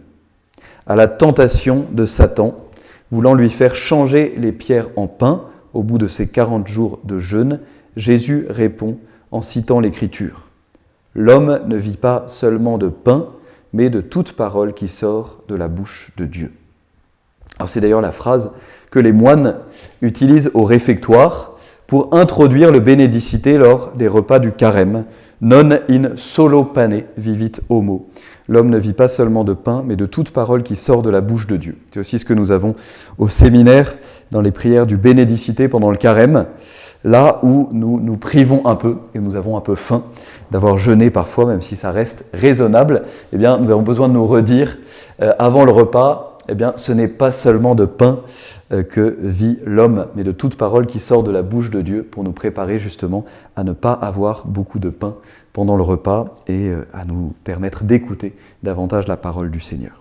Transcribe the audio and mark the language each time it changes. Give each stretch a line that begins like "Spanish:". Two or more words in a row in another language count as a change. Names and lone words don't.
French: À la tentation de Satan, voulant lui faire changer les pierres en pain au bout de ces 40 jours de jeûne, Jésus répond en citant l'Écriture. « L'homme ne vit pas seulement de pain, mais de toute parole qui sort de la bouche de Dieu. » Alors c'est d'ailleurs la phrase que les moines utilisent au réfectoire pour introduire le bénédicité lors des repas du carême.
Latin: « Non in solo pane vivit homo ».
French: L'homme ne vit pas seulement de pain, mais de toute parole qui sort de la bouche de Dieu. C'est aussi ce que nous avons au séminaire, dans les prières du bénédicité pendant le carême, là où nous nous privons un peu, et nous avons un peu faim d'avoir jeûné parfois, même si ça reste raisonnable, eh bien, nous avons besoin de nous redire avant le repas, eh bien, ce n'est pas seulement de pain que vit l'homme, mais de toute parole qui sort de la bouche de Dieu, pour nous préparer justement à ne pas avoir beaucoup de pain pendant le repas et à nous permettre d'écouter davantage la parole du Seigneur.